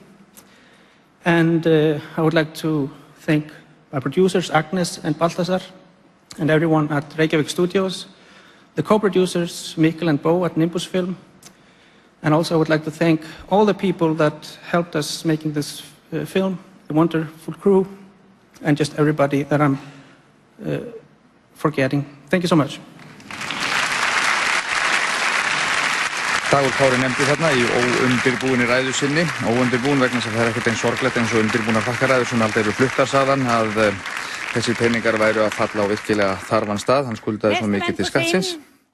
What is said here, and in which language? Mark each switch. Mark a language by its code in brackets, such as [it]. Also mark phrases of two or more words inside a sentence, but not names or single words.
[en] And I would like to thank my producers, Agnes and Baltasar, and everyone at Reykjavik Studios, the co-producers, Mikkel and Bo at Nimbus Film. And also I would like to thank all the people that helped us making this film, the wonderful crew, and just everybody that I'm forgetting. Thank you so much. [is] Dagur Kári nefndi þarna í óundirbúinni ræðu sinni, óundirbúin vegna þess að það er ekkert eins sorglegt eins og undirbúnar þakkaræður sem aldrei eru fluttar sagðan að þessir peningar væru að falla á virkilega þarfan stað, hann skuldaði svo mikið til skattsins.